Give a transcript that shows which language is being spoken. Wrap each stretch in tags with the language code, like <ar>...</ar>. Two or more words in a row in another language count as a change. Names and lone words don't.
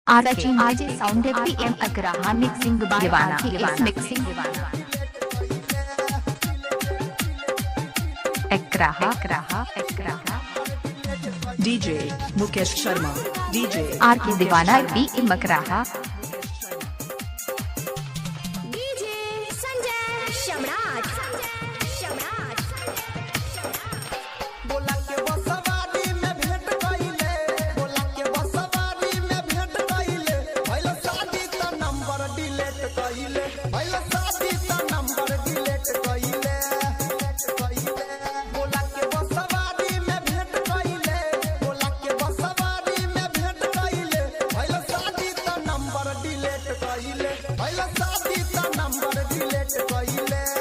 <en>Sachin DJ Sound PM Agraha mixing by RKS mixing Agraha DJ Mukesh Sharma DJ RK Divana PM Agraha DJ Sanjay Shamrat</en> <bho>बोला के बसवारी में भेंट कइले बोला के बसवारी में भेंट कइले भइल शादी त नंबर डिलीट कइले भइल शादी त नंबर डिलीट कइले बोला के बसवारी में भेंट कइले बोला के बसवारी में भेंट कइले भइल शादी त नंबर डिलीट कइले भइल शादी त नंबर डिलीट कइले</bho>